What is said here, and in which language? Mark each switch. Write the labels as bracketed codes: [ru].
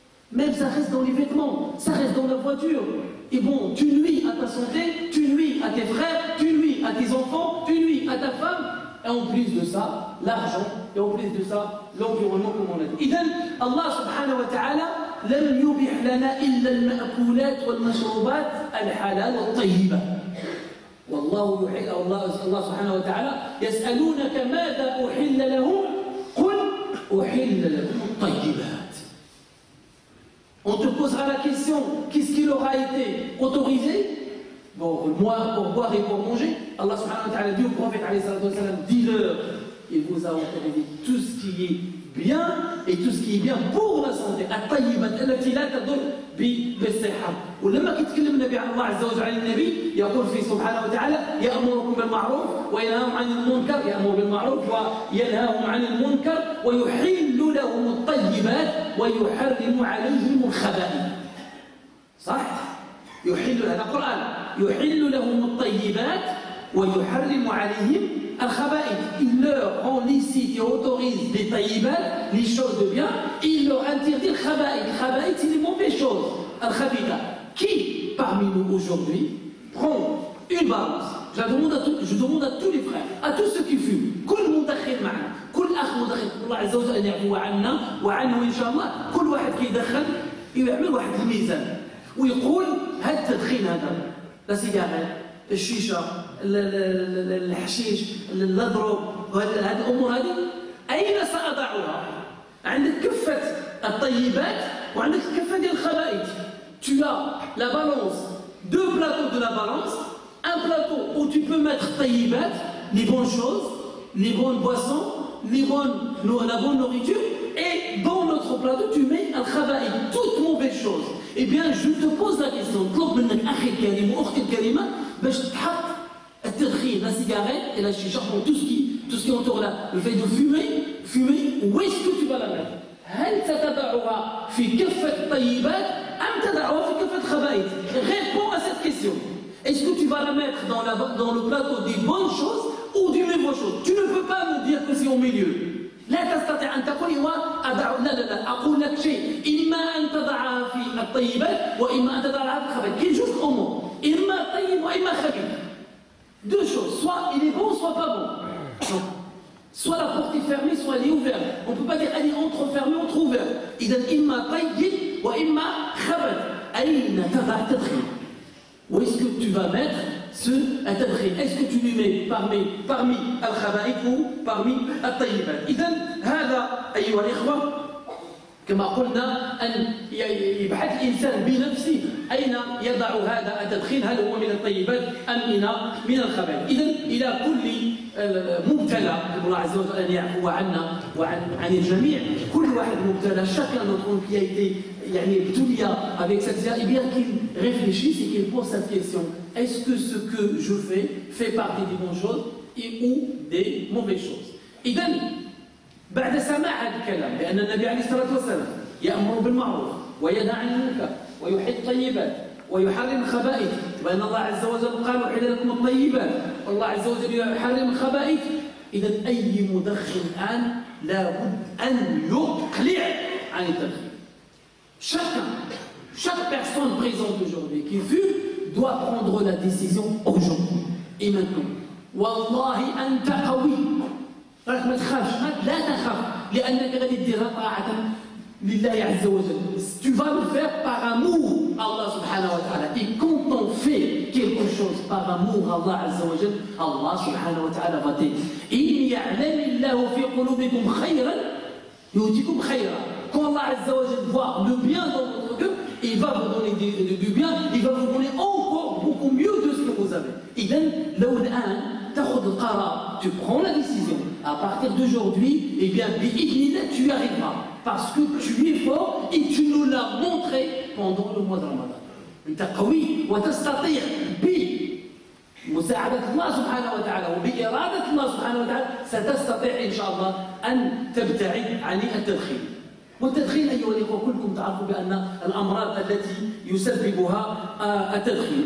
[fr] Même ça reste dans les vêtements, ça reste dans la voiture. Et bon, tu nuis à ta santé, tu nuis à tes frères, tu nuis à tes enfants, tu nuis à ta femme. Et en plus de ça, l'argent, et en plus de ça, l'environnement, comme on l'a dit. [ar] إذن Allah subhanahu wa ta'ala لم يبح لنا إلا المأكولات والمشروبات الحلال والطيبة. والله يحل الله سبحانه وتعالى يسألونك ماذا أحل لهم قل أحل لهم الطيبات. [fr] On te posera la question, qu'est-ce qui leur a été autorisé? Bon, moi, pour boire et pour manger, Allah subhanahu wa ta'ala dit au prophète alayhi salatu wa salam, dis-leur, il vous a autorisé tout ce qui est bien et tout ce qui est bien pour la santé. [ar] الطيبات التي لا تضر بالصحة. ولما يتكلم النبي عن الله عز وجل عن النبي يقول فيه سبحانه وتعالى يأمركم بالمعروف وينهاهم عن المنكر، يأمر بالمعروف وينهاهم عن المنكر ويحل لهم الطيبات ويحرم عليهم الخبائث. صح؟ يحل هذا القرآن يحل لهم الطيبات ويحرم عليهم الخبائث. [fr] Il leur rend licite et autorise des taïbat, les choses de bien, et il leur interdit le khaba'ith. Le khaba'ith, c'est les mauvaises choses. Al-khabitha. Qui parmi nous aujourd'hui prend une balance? Je demande à tous les frères, à tous ceux qui fument, [ar] كل مدخن معنا، كل أخ مدخن، الله عز وجل أن يعفو عنا وعنه إن شاء الله. كل واحد كيدخن يعمل واحد الميزان ويقول هذا التدخين هذا، لا سيجارة، الشيشة، الحشيش، الضروب، هذه الأمور هذه أين سأضعها؟ عندك كفة الطيبات وعندك كفة ديال الخبائث. [fr] Tu as la balance, deux plateaux de la balance, un plateau où tu peux mettre taïbat, les bonnes choses, les bonnes boissons, la bonne nourriture, et dans notre plateau tu mets al-khaba'ith, toutes mauvaises choses. Eh bien, je te pose la question, [ar] طلب منك أخي الكريم وأختي الكريمة باش تحط التدخين, [fr] la cigarette et la chicha, tout ce qui entoure là, le fait de fumer, où est-ce que tu vas la mettre? [ar] هل ستضعها في كفة الطيبات أم تضعها في كفة الخبائث? [fr] Réponds à cette question. Est-ce que tu vas la mettre dans le plateau des bonnes choses ou des mauvaises choses? Tu ne peux pas me dire que c'est au milieu. [ar] لا تستطيع أن تقول لا أقول لك شيء، إما أن تضعها في الطيبات وإما أن تضعها في الخبائث. [fr] Quel juste au mot. [ar] إما طيب وإما خبيث. [fr] Deux choses, soit il est bon, soit pas bon. Donc, soit la porte est fermée, soit elle est ouverte. On ne peut pas dire elle est entre-fermée, entre-ouverte. [ar] إذا إما طيب وإما خبث. أين تضع التدخين? [fr] Où est-ce que tu vas mettre التدخين? Est-ce que tu lui mets parmi [ar] الخبائث ou parmi الطيبات؟ إذا هذا أيها الإخوة كما قلنا أن يبحث الإنسان بنفسه أين يضع هذا التدخين، هل هو من الطيبات أم من الخبائث. إذا إلى كل مبتلى الله عز وجل أن يعفو عنا وعن الجميع. كل واحد مبتلى، [fr] chacun d'entre nous qui a été ابتلي avec cette situation, et bien qu'il réfléchisse et qu'il pose cette question: est-ce que ce que je fais fait partie des bonnes choses ou des mauvaises choses? [ar] إذا بعد سماع هذا الكلام بأن النبي عليه الصلاة والسلام يأمر بالمعروف وينهى عن المنكر ويحل الطيبات ويحرم الخبائث، وأن الله عز وجل قال أحل لكم الطيبات والله عز وجل يحرم الخبائث، إذا أي مدخن الآن لابد أن يقلع عن التدخين. [fr] Chaque personne présente aujourd'hui qui fume doit prendre la décision aujourd'hui et maintenant. [ar] والله أنت قوي. راك ما تخافش لا تخاف لأنك غادي ديرها طاعة لله عز وجل. [fr] Tu vas le faire par amour Allah subhanahu wa ta'ala. Et quand on fait quelque chose par amour Allah azza wa jal, Allah subhanahu wa ta'ala va t'aider. [ar] إن يعلم الله في قلوبكم خيرا يؤتكم خيرا. [fr] Quand Allah azza wa jal voit le bien dans votre cœur, il va vous donner du bien, il va vous donner encore beaucoup mieux de ce que vous avez. [ar] إذن لو الآن تاخذ القرار, [fr] tu prends la décision, à partir d'aujourd'hui, eh bien, tu y arriveras. Parce que tu es fort et tu nous l'as montré pendant le mois de Ramadan. [ar] أنت قوي وتستطيع بمساعدة الله سبحانه وتعالى وبإرادة الله سبحانه وتعالى ستستطيع إن شاء الله أن تبتعد عن التدخين. والتدخين أيها الأخوة كلكم تعرفوا بأن الأمراض التي يسببها التدخين.